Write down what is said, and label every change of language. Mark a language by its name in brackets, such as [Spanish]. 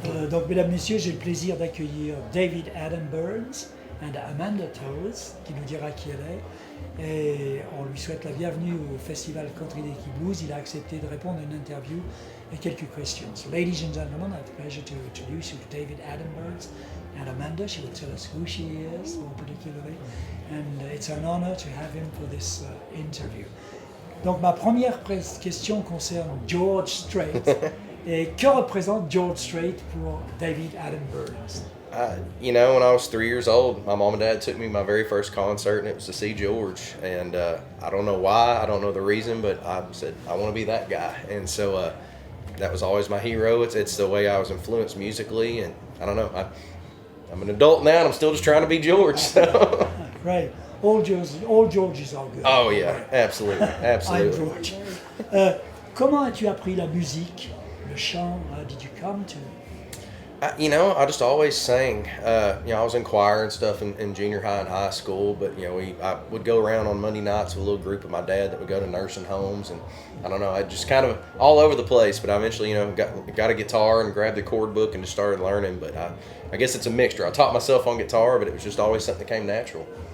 [French] Donc, mesdames, messieurs, j'ai le plaisir d'accueillir David Adam Byrnes et Amanda Towles, qui nous dira qui elle est. Et on lui souhaite la bienvenue au festival country d'Equiblues. Il a accepté de répondre à une interview et quelques questions. [English] So, ladies and gentlemen, I have the pleasure to introduce you to David Adam Byrnes and Amanda. She will tell us who she is, more particularly. And it's an honor to have him for this interview. [French] Donc, ma première question concerne George Strait. Et que représente George Strait pour David Adam Byrnes? [English] You know, when I was 3 years old, my mom and dad took me to my very first concert, and it was to see George. And I don't know why, I don't know the reason, but I said, I want to be that guy. And so that was always my hero. It's the way I was influenced musically, and I don't know. I'm an adult now, and I'm still just trying to be George. So. Right. All Georges are good. Oh, yeah, absolutely, absolutely. I'm George. [French] Comment as-tu appris la musique, le chant? [English] How did you come to? You know, I just always sang. You know, I was in choir and stuff in junior high and high school, but, you know, I would go around on Monday nights with a little group of my dad that would go to nursing homes, and I don't know, I just kind of all over the place, but I eventually, you know, got a guitar and grabbed the chord book and just started learning, but I guess it's a mixture. I taught myself on guitar, but it was just always something that came natural.